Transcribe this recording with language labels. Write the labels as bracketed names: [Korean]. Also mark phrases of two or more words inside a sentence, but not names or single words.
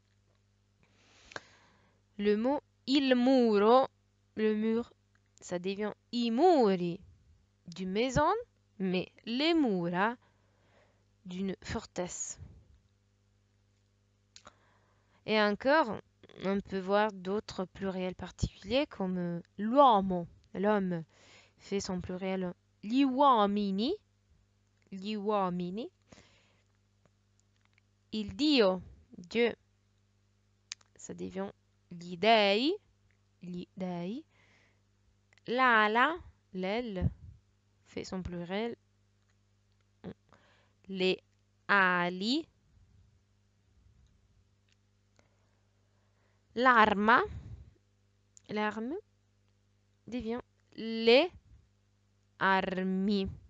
[French] Le mot [Italian] il muro, [French] le mur, ça devient [Italian] i muri, [French] d'une maison, mais les mura, d'une forteresse. Et encore, on peut voir d'autres pluriels particuliers comme l'uomo, l'homme, fait son pluriel [Italian] gli uomini, il dio, [French] Dieu, ça devient [Italian] gli dei, [French] l'ala, l'aile, fait son pluriel les ali, l'arme devient les armi.